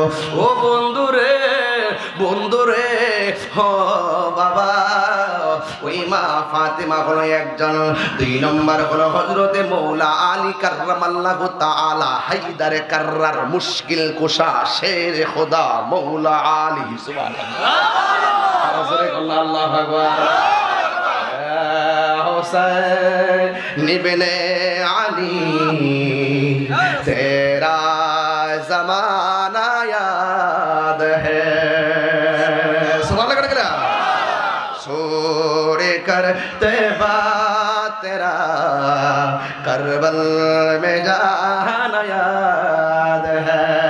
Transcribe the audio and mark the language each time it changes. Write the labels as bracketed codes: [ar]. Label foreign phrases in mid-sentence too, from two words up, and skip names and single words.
[bn] ও বন্ধুরে বন্ধুরে, ও বাবা, ওই মা ফাতেমা হলো একজন। 2 নম্বর হলো হযরতে মৌলা আলী [ar] كرم الله تعالى [ur] حیدرِ کرار مشکل کشا شیرِ خدا [bn] মৌলা আলী। [ar] سبحان الله، الله أكبر. [ur] حسین ابنِ علی تیرا زمانہ یاد ہے. [ar] سبحان الله. [ur] سور کرتے بات تیرا کربل میں جانا یاد ہے.